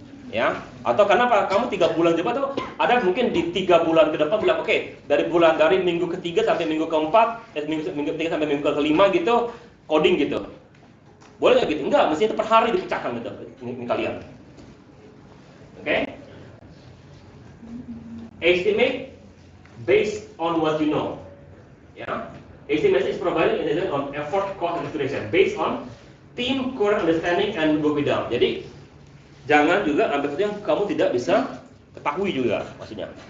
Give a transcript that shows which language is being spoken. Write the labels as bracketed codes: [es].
[id] Ya, atau karena apa? Kamu 3 bulan coba tuh ada mungkin di 3 bulan ke depan bilang oke, dari minggu ketiga sampai minggu keempat, minggu ketiga sampai minggu kelima gitu, coding gitu. Boleh nggak gitu? Enggak, mestinya itu per hari dipecahkan gitu ini kalian. Oke? [en] Estimate based on what you know. Ya. Estimation is provided on effort, cost, and duration based on team current understanding and broke it down. [id] Jadi jangan juga ambil sesuatu yang kamu tidak bisa ketahui juga maksudnya.